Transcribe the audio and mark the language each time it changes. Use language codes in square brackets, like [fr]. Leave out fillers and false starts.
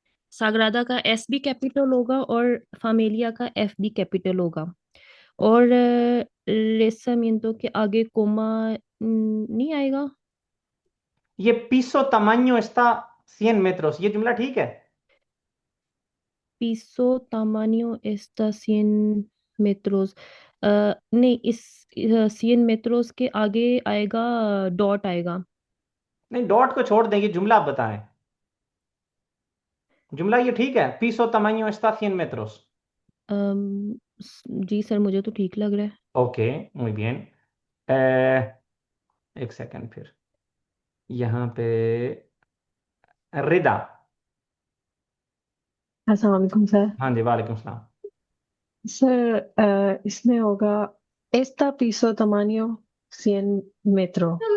[hi] साग्रादा का एस भी कैपिटल होगा और फैमिलिया का एफ भी कैपिटल होगा। और लेसमिंतो के आगे कोमा नहीं आएगा। ये [es] piso tamaño está 100 metros, [hi] ये जुमला ठीक है। [es] Piso tamaño está 100 metros। [hi] नहीं, इस 100 metros के आगे आएगा, डॉट आएगा। नहीं, डॉट को छोड़ देंगे, जुमला आप बताएं। जुमला ये ठीक है, [es] piso tamaño está 100 metros। [hi] जी सर, मुझे तो ठीक लग रहा है। Okay, [es] muy bien। [hi] एक सेकंड फिर, यहाँ पे रिदा, अस्सलाम वालेकुम सर। हाँ जी, वालेकुम सलाम। सर इसमें होगा [es] esta piso tamaño 100 metro.